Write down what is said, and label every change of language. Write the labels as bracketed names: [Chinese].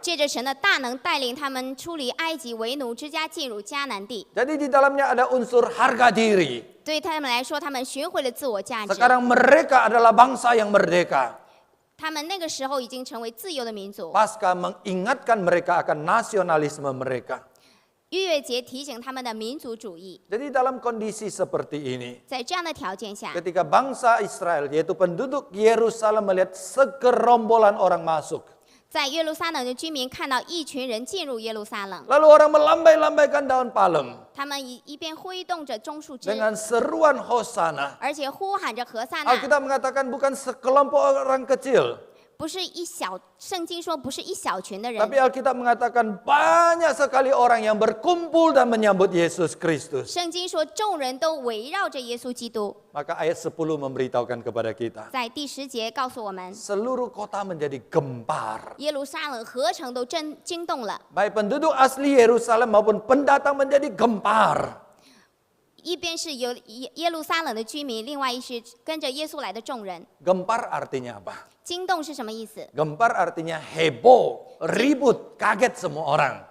[Chinese] 借着神的大能带领他们出离埃及为奴之家，进入迦南地。 [Indonesian] Jadi di dalamnya ada unsur harga diri. [Chinese] 对他们来说，他们学会了自我价值。 [Indonesian] Sekarang mereka adalah bangsa yang merdeka. [Chinese] 他们那个时候已经成为自由的民族。 [Indonesian] Paskah mengingatkan mereka akan nasionalisme mereka. [Chinese] 逾越节提醒他们的民族主义。 [Indonesian] Jadi dalam kondisi seperti ini, [Chinese] 在这样的条件下， [Indonesian] ketika bangsa Israel yaitu penduduk Yerusalem melihat segerombolan orang masuk, [Chinese] 在耶路撒冷的居民看到一群人进入耶路撒冷， [Indonesian] lalu orang melambai-lambaikan daun palem [Chinese] 他们一边挥动着棕树枝， [Indonesian] dengan seruan Hosana. [Chinese] 而且呼喊着何塞那。 [Indonesian] Alkitab mengatakan bukan sekelompok orang kecil, [Chinese] 不是圣经说不是一小群的人， [Indonesian] tapi Alkitab mengatakan banyak sekali orang yang berkumpul dan menyambut Yesus Kristus. [Chinese] 圣经说众人都围绕着耶稣基督。 [Indonesian] Maka ayat 10 memberitahukan kepada kita, [Chinese] 在第10节告诉我们， [Indonesian] seluruh kota menjadi gempar. [Chinese] 耶路撒冷合城都惊动了， [Indonesian] Baik penduduk asli Yerusalem maupun pendatang menjadi gempar. [Chinese] 一边是有耶路撒冷的居民，另外一是跟着耶稣来的众人。 [Indonesian] Gempar artinya apa? [Chinese] 惊动是什么意思？ [Indonesian] Gempar artinya heboh, ribut, kaget semua orang.